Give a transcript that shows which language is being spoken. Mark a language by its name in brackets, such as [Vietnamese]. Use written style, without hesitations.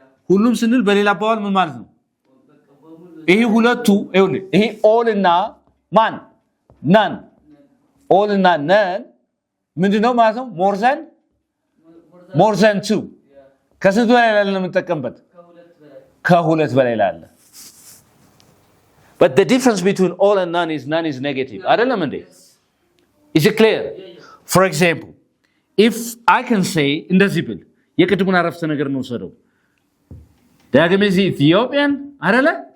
[Amharic] ሁሉም ስንል በሌላ አባባል ምን ማለት ነው? ይሄ ሁለቱ ይኸውልህ፣ ይሄ all እና ማን none all እና none ምንድነው ማለት ነው? [English] more than two [Amharic] ከስንት በላይ ላለ ነው የምንጠቀምበት? ከሁለት በላይ ላለ። [English] But the difference between all and none is negative. [Amharic] አይደለም እንዴ? [English] Is it clear? For example, if I can say [Amharic] እንደዚህ ብል የቅድሙን አረፍተ ነገር ነው ወሰደው ዳግም [English] is Ethiopian [Amharic] አይደለ?